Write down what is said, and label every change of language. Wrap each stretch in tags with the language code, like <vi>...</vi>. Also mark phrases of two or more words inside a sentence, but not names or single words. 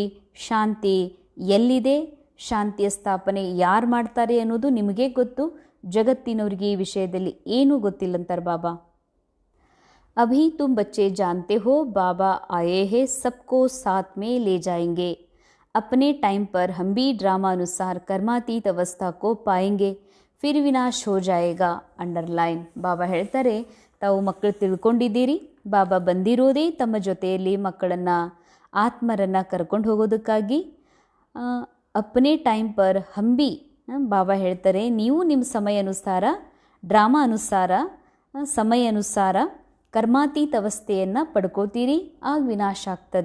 <kn>ಶಾಂತಿ ಎಲ್ಲಿದೆ, ಶಾಂತಿಯ ಸ್ಥಾಪನೆ ಯಾರು ಮಾಡ್ತಾರೆ ಅನ್ನೋದು ನಿಮಗೇ ಗೊತ್ತು. ಜಗತ್ತಿನವ್ರಿಗೆ ಈ ವಿಷಯದಲ್ಲಿ ಏನೂ ಗೊತ್ತಿಲ್ಲಂತಾರೆ ಬಾಬಾ.</kn> <hi>अभी तुम बच्चे जानते हो बाबा आए हैं सबको साथ में ले जाएंगे. अपने टाइम पर हम भी ड्रामा अनुसार कर्मातीत अवस्था को पाएंगे, फिर विनाश हो जाएगा.</hi> <kn>ಅಂಡರ್ಲೈನ್. ಬಾಬಾ ಹೇಳ್ತಾರೆ, ತಾವು ಮಕ್ಕಳು ತಿಳ್ಕೊಂಡಿದ್ದೀರಿ, ಬಾಬಾ ಬಂದಿರೋದೇ ತಮ್ಮ ಜೊತೆಯಲ್ಲಿ ಮಕ್ಕಳನ್ನು ಆತ್ಮರನ್ನು ಕರ್ಕೊಂಡು ಹೋಗೋದಕ್ಕಾಗಿ.</kn> <hi>अपने टाइम पर हम भी,</hi> <kn>ಬಾಬಾ ಹೇಳ್ತಾರೆ, ನೀವು ನಿಮ್ಮ ಸಮಯ ಅನುಸಾರ, ಡ್ರಾಮಾ ಅನುಸಾರ, ಸಮಯ ಅನುಸಾರ ಕರ್ಮಾತೀತ ಅವಸ್ಥೆಯನ್ನು ಪಡ್ಕೋತೀರಿ, ಆಗ ವಿನಾಶ ಆಗ್ತದೆ.</kn>